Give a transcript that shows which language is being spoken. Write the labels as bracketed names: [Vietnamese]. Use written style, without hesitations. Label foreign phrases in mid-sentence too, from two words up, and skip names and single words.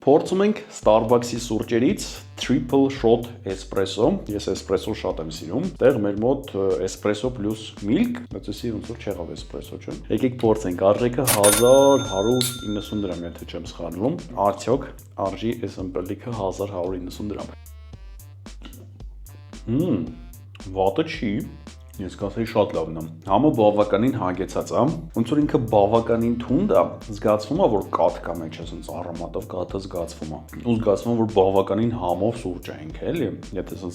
[Armenian] Փորձում ենք Starbucks-ի սուրճերից [English] triple shot espresso, [Armenian] ես espresso շատ եմ սիրում, տեղ մեր մոտ [English] espresso plus milk, [Armenian] բայց էսի ոնց որ չեղավ espresso, չէ՞։ Եկեք փորձենք, արժեքը 1190 դրամ, եթե չեմ սխալվում, արդյոք արժի այս ըմպելիքը 1190 դրամ։ Վատը չի, ես կասեի շատ լավն է։ Համը բավականին հագեցած է, ոնց որ ինքը բավականին թունդ է, զգացվում է, որ կաթ կա մեջ, ասենց առամատով կաթը զգացվում է։ Ու զգացվում է, որ բավականին համով սուրճ է ինքը, էլի։ Եթե ասենց